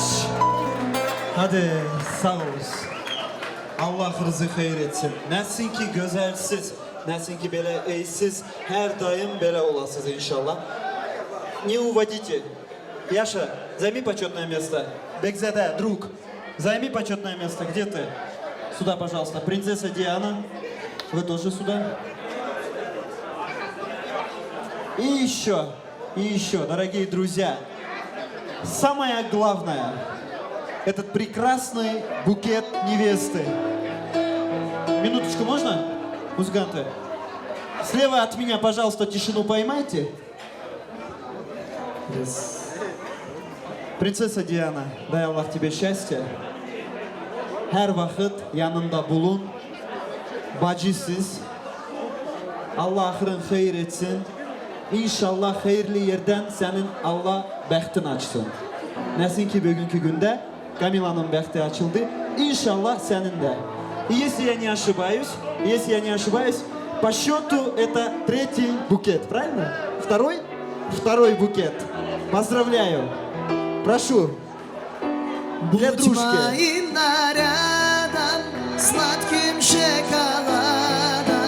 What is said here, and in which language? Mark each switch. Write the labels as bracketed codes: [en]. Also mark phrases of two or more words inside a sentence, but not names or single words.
[tr] Hadi sağ olun. Allah rızı hayır etsin. [az] Nəsin ki gözəlsiz, nəsin ki belə eysiz, hər daim belə olasınız inşallah. [ru] Не уводите. Яша, займи почетное место. Бекзаде, друг, займи почетное место. Где ты? Сюда, пожалуйста. Принцесса Диана, вы тоже сюда. И еще, дорогие друзья, самое главное, этот прекрасный букет невесты. Минуточку, можно, музыканты? Слева от меня, пожалуйста, тишину поймайте. Принцесса Диана, дай Аллах тебе счастья. [tr] Her vakit yanında bulun. Bacısız. [az] Allah ahırın xeyir etsin. İnşallah hayırlı yerden senin Allah bəxtin açsın. Nəsin ki bugünkü gündə Камиланың bəxti açıldı. [tr] İnşallah senin de. [ru] И если я не ошибаюсь, по счету это третий букет, правильно? Второй букет. Поздравляю. Прошу. Для дружки. Сладким шоколадом